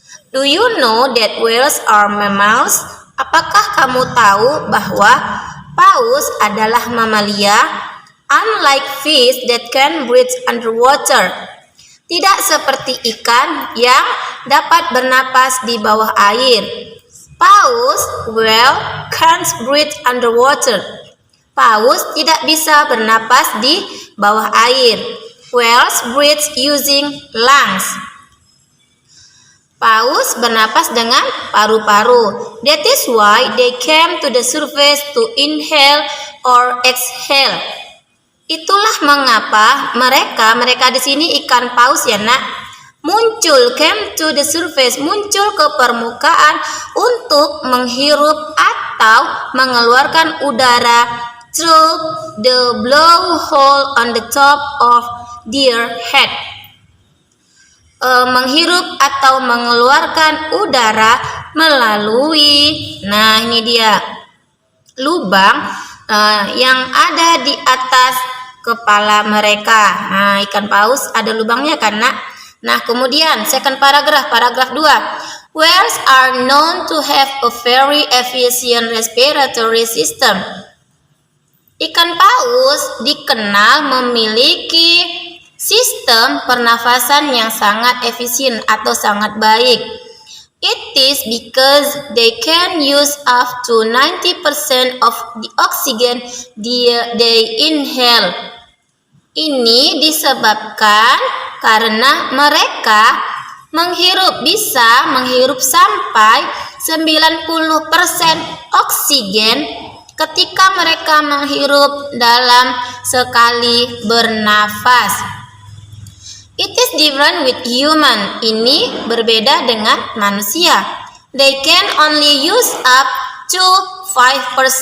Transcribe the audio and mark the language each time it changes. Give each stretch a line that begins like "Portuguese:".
English: Do you know that whales are mammals?
Indonesian: Apakah kamu tahu bahwa paus adalah mamalia?
English: Unlike fish that can breathe underwater.
Indonesian: Tidak seperti ikan yang dapat bernapas di bawah air.
English: Paus, whale, can't breathe underwater.
Indonesian: Paus tidak bisa bernapas di bawah air.
English: Whales breathe using lungs.
Indonesian: Paus bernapas dengan paru-paru.
English: That is why they came to the surface to inhale or exhale.
Indonesian: Itulah mengapa mereka di sini ikan paus ya, nak.
English: Came to the surface,
Indonesian: muncul ke permukaan untuk menghirup atau mengeluarkan udara
English: through the blowhole on the top of their head.
Indonesian: Menghirup atau mengeluarkan udara melalui, nah ini dia, lubang yang ada di atas kepala mereka. Nah, ikan paus ada lubangnya kan, nak? Nah, kemudian
English: second paragraph
Indonesian: 2.
English: Whales are known to have a very efficient respiratory system.
Indonesian: Ikan paus dikenal memiliki sistem pernafasan yang sangat efisien atau sangat baik.
English: It is because they can use up to 90% of the oxygen they inhale.
Indonesian: Ini disebabkan karena mereka bisa menghirup sampai 90% oksigen ketika mereka menghirup dalam sekali bernafas.
English: It is different with human.
Indonesian: Ini berbeda dengan manusia.
English: They can only use up to 5%.